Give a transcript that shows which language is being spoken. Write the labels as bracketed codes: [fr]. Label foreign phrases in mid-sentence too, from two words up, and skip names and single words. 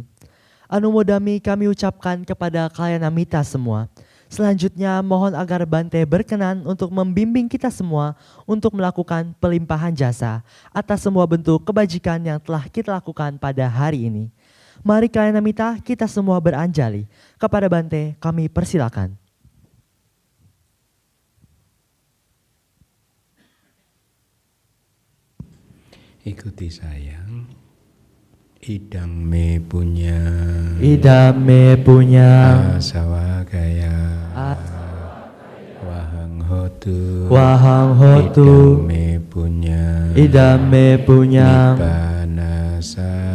[id] Anumodami kami ucapkan kepada kalian Namita semua. Selanjutnya mohon agar Bante berkenan untuk membimbing kita semua untuk melakukan pelimpahan jasa atas semua bentuk kebajikan yang telah kita lakukan pada hari ini. Mari kalian Namita kita semua beranjali. Kepada Bante kami persilakan. Ikuti sayang. [pi] Idang me punya Idame punya asawagaya wahang hotu Wahang hotu idang me punya Idame punya nibanasa